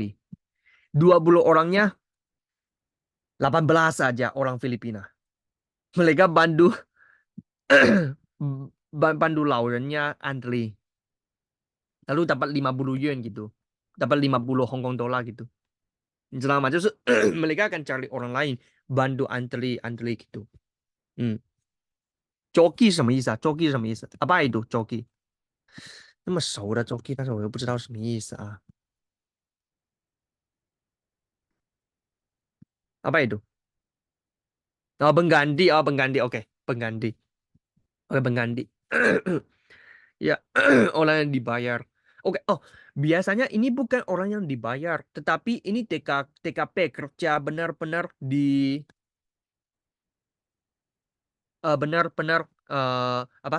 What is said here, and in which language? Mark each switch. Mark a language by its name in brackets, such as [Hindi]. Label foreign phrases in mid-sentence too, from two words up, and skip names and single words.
[Indonesian] 20 orangnya 18 saja orang Filipina. Mereka bantu bantu laurennya antri. Lalu dapat 50 yuan gitu. Dapat 50 Hong Kong dollar gitu. [Chinese] 你知道吗？就是 [Indonesian] mereka akan cari orang lain bantu antri gitu. [Chinese] 嗯，jockey 什么意思啊？jockey 什么意思？ [Indonesian] apa itu jockey？ [Chinese] 那么熟的 jockey，但是我又不知道什么意思啊。 [Indonesian] Apa itu? Oh, pengganti. Oh, pengganti. Oke, pengganti. Oke, pengganti. Ya, orang yang dibayar. Oke, oh, biasanya ini bukan orang yang dibayar, tetapi ini TKP kerja benar-benar di benar-benar apa?